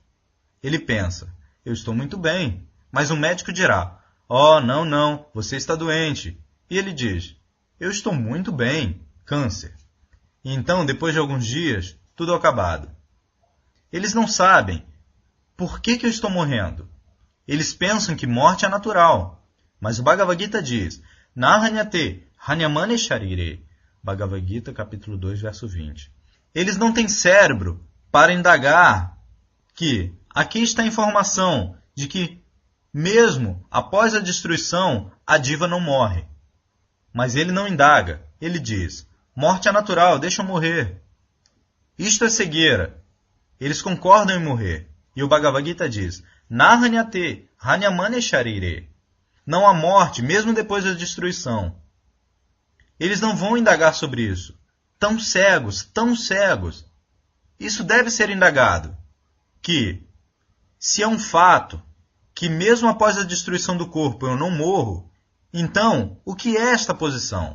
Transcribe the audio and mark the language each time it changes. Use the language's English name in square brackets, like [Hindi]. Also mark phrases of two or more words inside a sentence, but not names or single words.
[Portuguese] Ele pensa, eu estou muito bem. Mas o médico dirá, oh, não, você está doente. E ele diz, eu estou muito bem, câncer. E então, depois de alguns dias, tudo acabado. Eles não sabem por que eu estou morrendo. Eles pensam que morte é natural. Mas o Bhagavad Gita diz, [Sanskrit] नहन्यते हन्यमाने शरीरे. [Portuguese] Bhagavad Gita, capítulo 2, verso 20. Eles não têm cérebro para indagar que aqui está a informação de que, mesmo após a destruição, a diva não morre. Mas ele não indaga. Ele diz, morte é natural, deixa eu morrer. Isto é cegueira. Eles concordam em morrer. E o Bhagavad Gita diz, [Sanskrit] नहन्यते हन्यमाने शरीरे. [Portuguese] Não há morte, mesmo depois da destruição. Eles não vão indagar sobre isso. Tão cegos, tão cegos. Isso deve ser indagado. Que, se é um fato, que mesmo após a destruição do corpo eu não morro, Então, o que é esta posição?